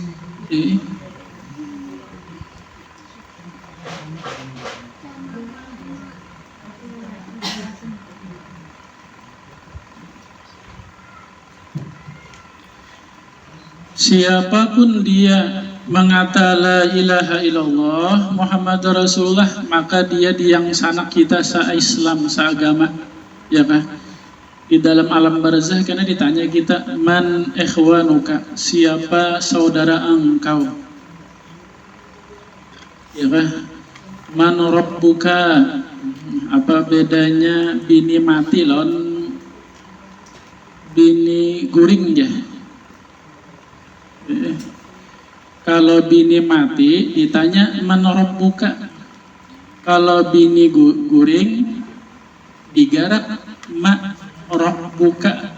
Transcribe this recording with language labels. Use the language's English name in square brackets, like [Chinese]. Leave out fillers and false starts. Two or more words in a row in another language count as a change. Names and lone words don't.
[Indonesian] Siapapun dia mengata [Arabic] لا إله إلا الله محمد رسول الله, [Indonesian] maka dia yang sanak kita se-Islam, seagama, ya kan? Di dalam alam barzah karena ditanya kita, [Arabic] من إخوانك, [Indonesian] siapa saudara engkau, ya kan? [Arabic] من ربك. [Banjar] Apa bedanya bini mati lawan bini guring ya? Kalau bini mati ditanya [Arabic] من ربك. [Banjar] Kalau bini guring digarap [Arabic] ما ربك.